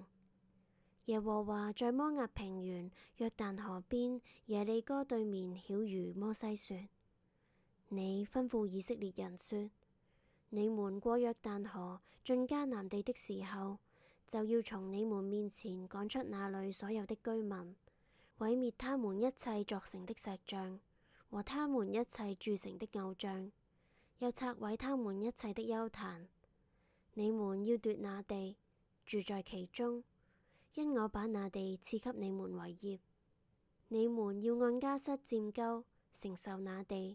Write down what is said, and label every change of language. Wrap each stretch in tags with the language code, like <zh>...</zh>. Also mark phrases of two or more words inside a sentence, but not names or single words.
<zh>耶和華在摩押平原約旦河邊耶利哥對面曉諭摩西說：你吩咐以色列人說，你們過約旦河進迦南地的時候，就要從你們面前趕出那裏所有的居民，毀滅他們一切鑿成的石像和他們一切鑄成的偶像，又拆毀他們一切的邱壇。你們要奪那地，住在其中，因我把那地賜給你們為業。你們要按家室佔溝，承受那地。</zh>